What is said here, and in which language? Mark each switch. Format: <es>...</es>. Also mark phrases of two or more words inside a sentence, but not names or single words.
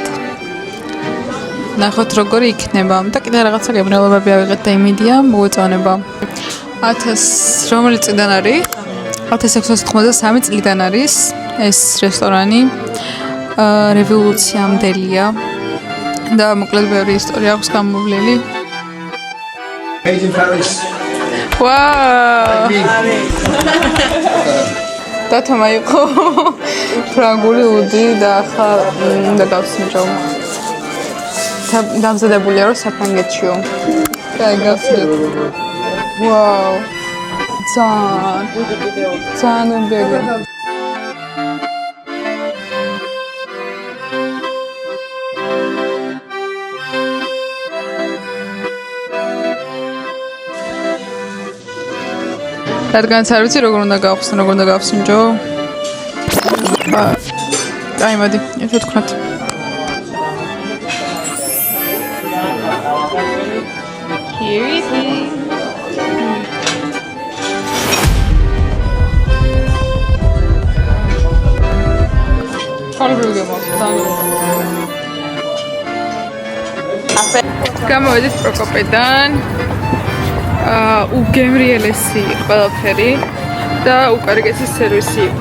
<ka>ნახოთ როგორი იქნება და კიდე რაღაცა გებრალობები ავიღეთ და იმედია მოგეწონება. 1000 რომელი წლიდან არის? 1693 წლიდან არის ეს რესტორანი. რევოლუციამდელია და მოკლედ ბევრი ისტორია აქვს გამოვლილი.</ka> <en>Made in Paris. Wow!</en> <ka>და თამაიყო ფრანგული უდი და ახლა უნდა გავსინჯო. დამზადებულია რომ საფრანგეთშიო. და გასწრებ. Wow! ძალიან ბევრი. რადგანაც არ ვიცი როგორ უნდა გავხსნო, როგორ უნდა გავსინჯო. აი, მოდი, ეს ვთქვათ.</ka> <en>Here it is.</en> <ka>გამოვედით პროკოპედან. უგემრიელესი ყველაფერი და უკარგესი სერვისი იყო.</ka>